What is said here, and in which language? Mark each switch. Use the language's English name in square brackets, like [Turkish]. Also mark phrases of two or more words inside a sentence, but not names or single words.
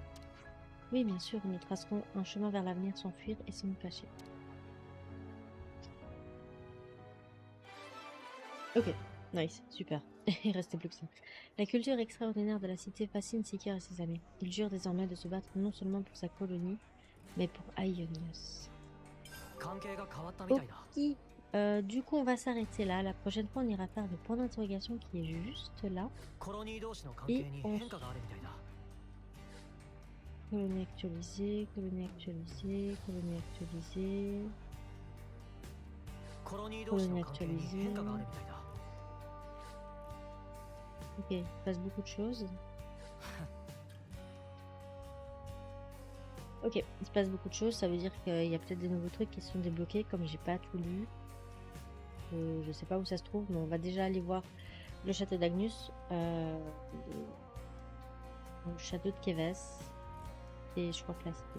[French] Oui, bien sûr, nous tracerons un chemin vers l'avenir sans fuir et sans nous cacher. Ok, nice, super. Il restait plus que ça. La culture extraordinaire de la cité fascine Seeker et ses amis. Il jure désormais de se battre non seulement pour sa colonie, mais pour Ionios. [Japanese] 関係が変わったみたいだ。 [French] Ok, du coup on va s'arrêter là. La prochaine fois on ira faire le point d'interrogation qui est juste là. [Japanese] コロニー同士の関 [French] Et [Japanese] 係に [French] on... [Japanese] 変化があるみたいだ。 [French] Colonie actualisée, colonie actualisée, colonie actualisée... [Japanese] コロニー同士の関係に変化があるみたいだ。 [French] Ok, il se passe beaucoup de choses. Ok, il se passe beaucoup de choses, ça veut dire qu'il y a peut-être des nouveaux trucs qui se sont débloqués, comme j'ai pas tout lu. Je sais pas où ça se trouve, mais on va déjà aller voir le château d'Agnus, le château de Keves, et je crois que là c'était...